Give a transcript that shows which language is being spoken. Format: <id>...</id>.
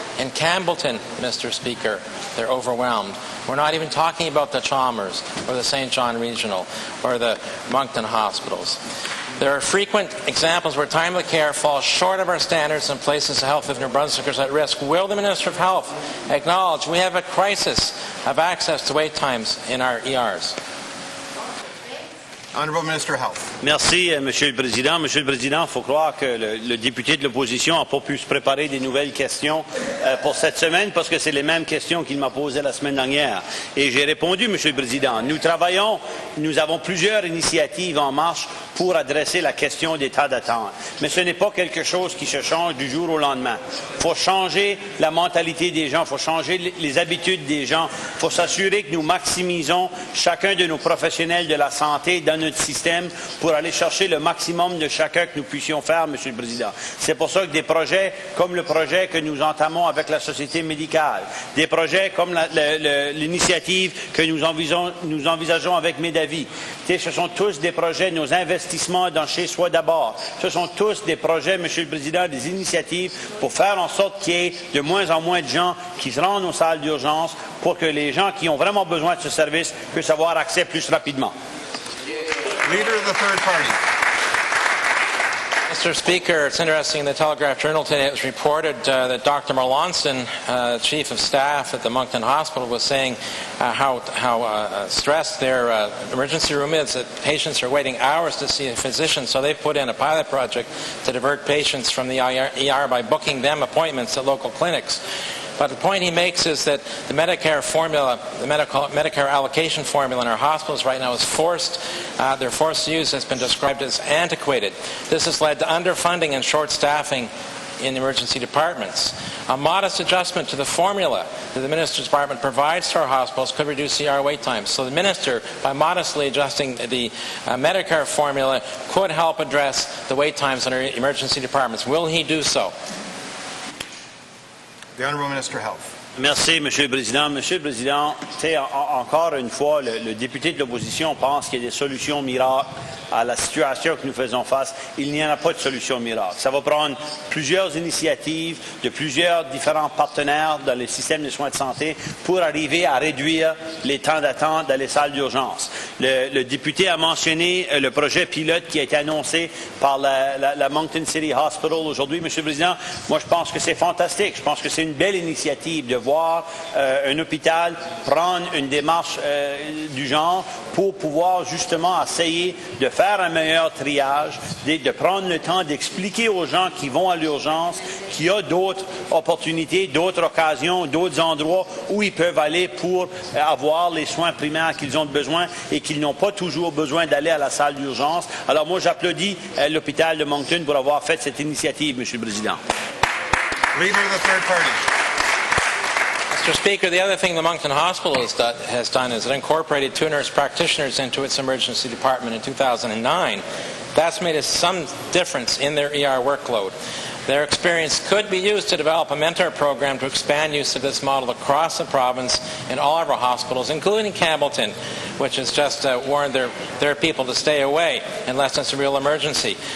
<en>In Campbellton, Mr. Speaker, they're overwhelmed. We're not even talking about the Chalmers or the St. John Regional or the Moncton hospitals. There are frequent examples where timely care falls short of our standards and places the health of New Brunswickers at risk. Will the Minister of Health acknowledge we have a crisis of access to wait times in our ERs? Honourable Minister of Health.</en> <fr>Merci, Monsieur le Président. Monsieur le Président, il faut croire que le député de l'opposition n'a pas pu se préparer des nouvelles questions pour cette semaine parce que c'est les mêmes questions qu'il m'a posées la semaine dernière. Et j'ai répondu, Monsieur le Président. Nous avons plusieurs initiatives en marche pour adresser la question des temps d'attente. Mais ce n'est pas quelque chose qui se change du jour au lendemain. Il faut changer la mentalité des gens, il faut changer les habitudes des gens, il faut s'assurer que nous maximisons chacun de nos professionnels de la santé dans notre système pour aller chercher le maximum de chacun que nous puissions faire, Monsieur le Président. C'est pour ça que des projets comme le projet que nous entamons avec la Société médicale, des projets comme l'initiative que nous envisageons avec Médavis, ce sont tous des projets, nos investissements dans Chez Soi d'abord. Ce sont tous des projets, Monsieur le Président, des initiatives pour faire en sorte qu'il y ait de moins en moins de gens qui se rendent aux salles d'urgence pour que les gens qui ont vraiment besoin de ce service puissent avoir accès plus rapidement.</fr> <en>Leader of the third party. Mr. Speaker, it's interesting in the Telegraph Journal today it was reported that Dr. Merlonson, Chief of Staff at the Moncton Hospital, was saying how stressed their emergency room is, that patients are waiting hours to see a physician, so they put in a pilot project to divert patients from the ER by booking them appointments at local clinics. But the point he makes is that the Medicare formula, the Medicare allocation formula in our hospitals right now is forced. Their forced use has been described as antiquated. This has led to underfunding and short staffing in emergency departments. A modest adjustment to the formula that the Minister's Department provides to our hospitals could reduce ER wait times. So the Minister, by modestly adjusting the Medicare formula, could help address the wait times in our emergency departments. Will he do so? The Honourable Minister of Health.</en> <fr>Merci, Monsieur le Président. Monsieur le Président, encore une fois, le député de l'opposition pense qu'il y a des solutions miracles à la situation que nous faisons face. Il n'y en a pas de solution miracle. Ça va prendre plusieurs initiatives de plusieurs différents partenaires dans le système de soins de santé pour arriver à réduire les temps d'attente dans les salles d'urgence. Le député a mentionné le projet pilote qui a été annoncé par la Moncton City Hospital aujourd'hui. Monsieur le Président, moi je pense que c'est fantastique. Je pense que c'est une belle initiative de voir un hôpital prendre une démarche du genre pour pouvoir justement essayer de faire un meilleur triage, de prendre le temps d'expliquer aux gens qui vont à l'urgence qu'il y a d'autres opportunités, d'autres occasions, d'autres endroits où ils peuvent aller pour avoir les soins primaires qu'ils ont besoin et qu'ils n'ont pas toujours besoin d'aller à la salle d'urgence. Alors moi, j'applaudis l'hôpital de Moncton pour avoir fait cette initiative, Monsieur le Président.</fr> <en>Leader of the third party. Mr. Speaker, the other thing the Moncton Hospital has done is it incorporated 2 nurse practitioners into its emergency department in 2009. That's made some difference in their ER workload. Their experience could be used to develop a mentor program to expand use of this model across the province in all of our hospitals, including Campbellton, which has just warned their people to stay away unless it's a real emergency.</en>